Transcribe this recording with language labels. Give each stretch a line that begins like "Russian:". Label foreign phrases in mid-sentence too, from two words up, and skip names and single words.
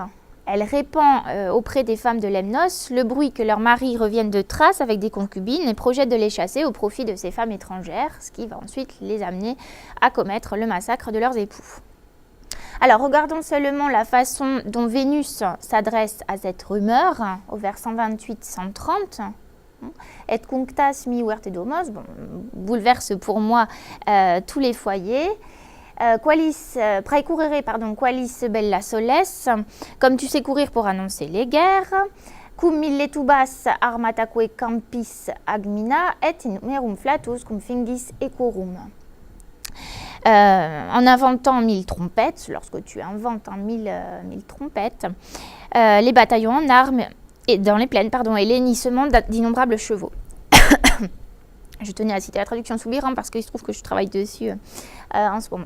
French: Elle répand auprès des femmes de Lemnos le bruit que leurs maris reviennent de Thrace avec des concubines et projette de les chasser au profit de ces femmes étrangères, ce qui va ensuite les amener à commettre le massacre de leurs époux. Alors, regardons seulement la façon dont Vénus s'adresse à cette rumeur, au vers 128-130.
Latin: Et cunctas mi verte domos,
French: bouleverse pour moi tous les foyers.
Latin: Qualis bella soles,
French: comme tu sais courir pour annoncer les guerres.
Latin: Cum milletubas armataque campis agmina et numerum flatus cum fingis ecorum.
French: En inventant 1000 trompettes, lorsque tu inventes 1000 trompettes, les bataillons en armes et dans les plaines, et l'hennissement d'innombrables chevaux. Je tenais à citer la traduction Soubirant parce qu'il se trouve que je travaille dessus en ce moment.